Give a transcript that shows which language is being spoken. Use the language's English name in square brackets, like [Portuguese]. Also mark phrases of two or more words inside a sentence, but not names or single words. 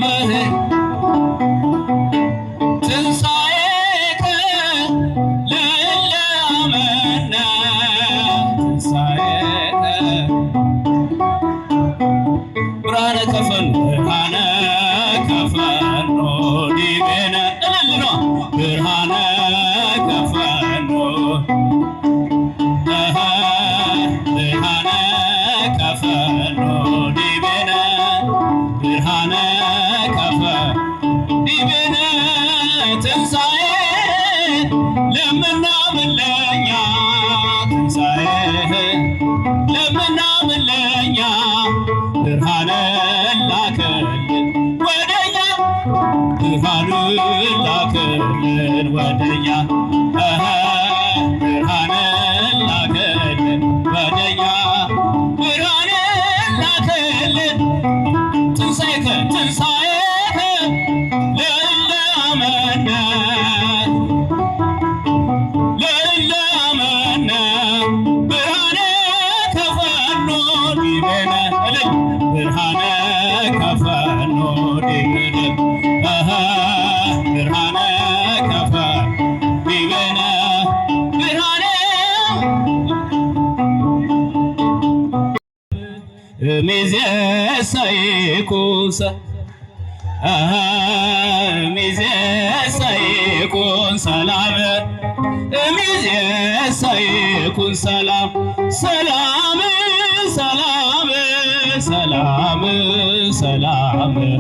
[Geez] ትንሣኤከ ለእለ አመነ ትንሣኤከ ብርሃነ ከፈኑ ብርሃነ ከፈኑ ዲቤነ [Amharic] እልል ነው [Geez] ብርሃነ ከፈኑ ብርሃነ ከፈኑ ዲቤነ ብርሃነ ከፈኑ ዲቤነ [Amharic] ትንሣኤ ለምናምን ለኛ ትንሣኤ ለምናምን ለኛ ብርሃነ ላከልን ወደኛ ብርሃኑ ላከልን ወደኛ ብርሃነ ላከልን ወደኛ ብርሃነ ላከልን [Geez] ትንሣኤከ ትንሣኤከ ለእለ አመነ ለእለ አመነ ብርሃነ ከፈኑ ዲቤነ ብርሃነ ከፈኑ ዲቤነ ብርሃነ ከፈኑ ዲቤነ ብርሃነ እምይእዜሰ ይኩን እምይእዜሰ ይኩን ሰላም እምይእዜሰ ይኩን ሰላም ሰላም ሰላም ሰላም ሰላም